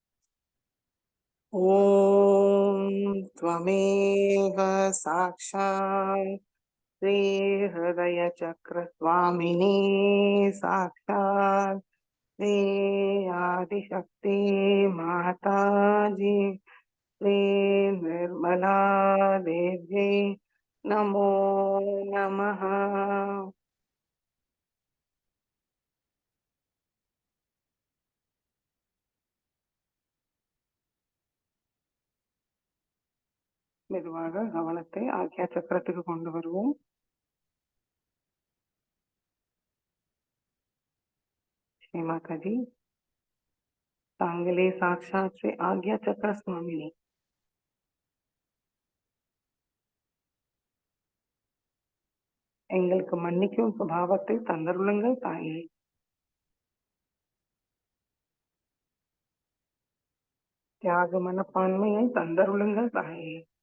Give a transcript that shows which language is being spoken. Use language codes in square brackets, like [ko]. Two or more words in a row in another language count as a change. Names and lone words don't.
[sa] ஓம் त्वमेव साक्षात् श्री हृदय चक्र स्वामिनी साक्षात् श्री आदिशक्ति माता जी, श्री निर्मला देवी नमो नमः. [ta] மெதுவாக கவனத்தை ஆக்யா சக்கரத்துக்கு கொண்டு வருவோம். श्री माता जी, தாங்களே சாட்சாத் ஸ்ரீ ஆக்யா சக்கர சுவாமினி. எங்களுக்கு மன்னிக்கும் சுபாவத்தை தந்தருளுங்கள் தாயே. தியாக மனப்பான்மையை தந்தருளுங்கள் தாயே.